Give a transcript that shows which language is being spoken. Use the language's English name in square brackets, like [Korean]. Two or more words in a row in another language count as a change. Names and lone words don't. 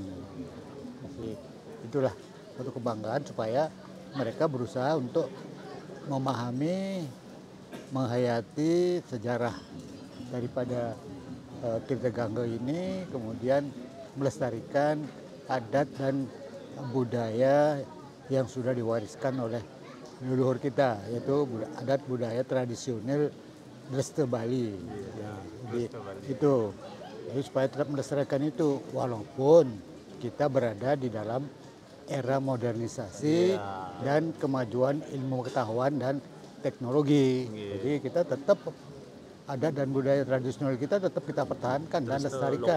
[Indonesian] Jadi, itulah satu kebanggaan supaya mereka berusaha untuk memahami, menghayati sejarah daripada Tirta Gangga ini, kemudian melestarikan adat dan budaya yang sudah diwariskan oleh leluhur kita, yaitu adat budaya tradisional Dresta Bali. Ya, itu. Jadi supaya tetap melestarikan itu, walaupun kita berada di dalam era modernisasi dan kemajuan ilmu pengetahuan dan teknologi. Jadi kita tetap adat dan budaya tradisional kita tetap kita pertahankan dan lestarikan.